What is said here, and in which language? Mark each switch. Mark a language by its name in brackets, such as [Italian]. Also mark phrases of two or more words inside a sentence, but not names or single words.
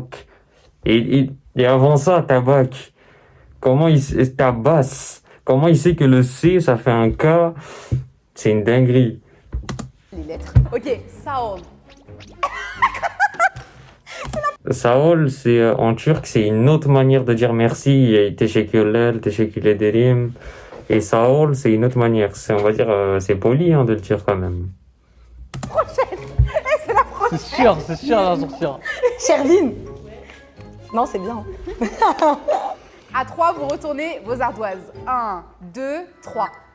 [French] Et avant ça, tabac. Comment il sait, tabac. Comment il sait que le C, ça fait un K? C'est une dinguerie. Les lettres. Ok, Saol. Saol, c'est en turc, c'est une autre manière de dire merci. Il y a teşekkürler, [Turkish] teşekkür ederim. [French] Et Saol, c'est une autre manière. On va dire, c'est poli de le dire quand même. C'est sûr, elle va sortir. Shervin. Non, c'est bien. À 3, vous retournez vos ardoises. 1, 2, 3.